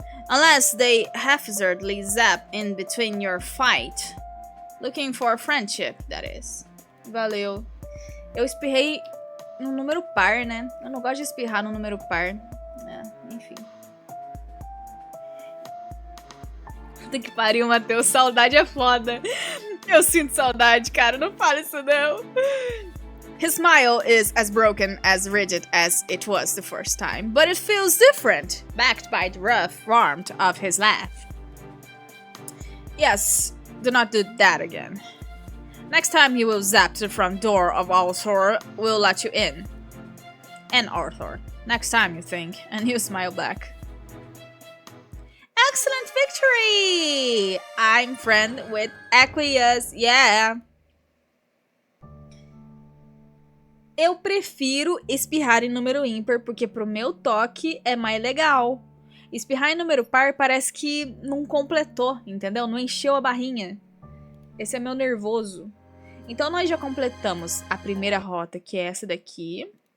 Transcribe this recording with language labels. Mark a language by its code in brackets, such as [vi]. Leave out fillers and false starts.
[en] Unless they haphazardly zap in between your fight. Looking for friendship, that is. [pt] Valeu. Eu espirrei no número par, né? Eu não gosto de espirrar no número par. Enfim. Puta que pariu, Matheus. Saudade é foda. Eu sinto saudade, cara. Não fala isso, não. [en] His smile is as broken, as rigid as it was the first time, but it feels different, backed by the rough warmth of his laugh. Yes, do not do that again. Next time he will zap the front door of Arthur, we'll let you in. And Arthur. Next time, you think. And you smile back. Excellent victory! I'm friend with Aqueous, yeah. [pt] Eu prefiro espirrar em número ímpar, porque pro meu toque é mais legal. Espirrar em número par parece que não completou, entendeu? Não encheu a barrinha. Esse é meu nervoso. Então nós já completamos a primeira rota, que é essa daqui.